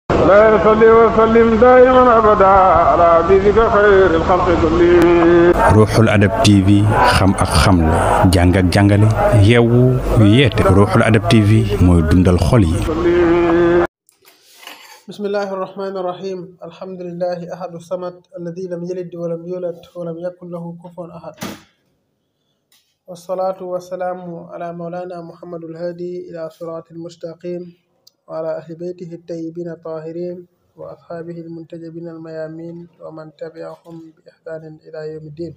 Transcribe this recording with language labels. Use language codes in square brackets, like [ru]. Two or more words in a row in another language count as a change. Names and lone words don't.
[ar] لا يصلي وسلم دائما ابدا على حبيبك خير الخلق كلهم. [wo] Ruuxul Adab TV xam ak xamle jàng ak jàngale yeewu yeete Ruuxul Adab TV mooy dundal xol yi. [ar] بسم الله الرحمن الرحيم الحمد لله أحد صمد الذي لم يلد ولم يولد ولم يكن له كفوا أحد والصلاة والسلام على مولانا محمد الهادي إلى الصراط المستقيم وعلى أهل بيته الطيبين الطاهرين وأصحابه المنتجبين الميامين ومن تبعهم بإحسان إلى يوم الدين.